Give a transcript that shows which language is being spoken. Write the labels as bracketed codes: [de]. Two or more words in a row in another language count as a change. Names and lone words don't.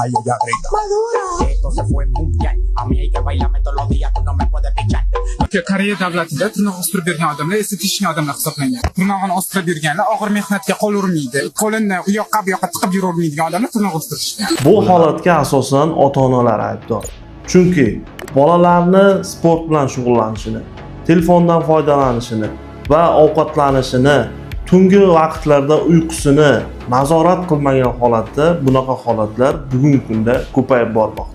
[es] y ella grita. Esto se fue mundial. A mí hay que bailarme todos los días, tú no me puedes pichar. [uz] Koreya davlatida tirnoq o'stirib bergan odamlar estetikishgan odamlar hisoblangan. Tirnog'ini o'stirib berganlar og'ir mehnatga qo'l urmaydi. Qo'lini u yoqqa bu yoqqa tiqib yuravermaydigan odamlar tirnoq o'stirishgan. Bu holatga asosan ota-onalar aybdor. Chunki bolalarni sport bilan shug'ullanishini, telefondan foydalanishini va ovqatlanishini, tungi vaqtlarda uyqusini nazorat qilmagan holatda bunaqa holatlar bugungi kunda ko'payib bormoqda.